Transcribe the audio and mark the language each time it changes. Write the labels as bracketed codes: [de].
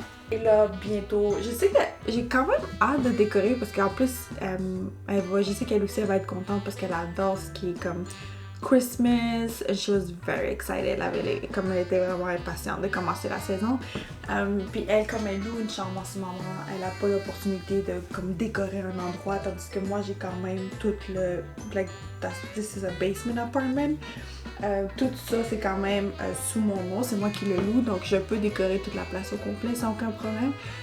[fr] Et là, bientôt, je sais que j'ai quand même hâte de décorer parce qu'en plus, je sais qu'elle aussi elle va être contente parce qu'elle adore ce qui est comme Christmas. [en] She was very excited. [fr] Elle était vraiment impatiente de commencer la saison. Puis elle, comme elle loue une chambre en ce moment, elle n'a pas l'opportunité de comme décorer un endroit, tandis que moi j'ai quand même tout le... [en] Like, this is a basement apartment. [fr] Tout ça c'est quand même sous mon nom, c'est moi qui le loue, donc je peux décorer toute la place au complet sans aucun problème.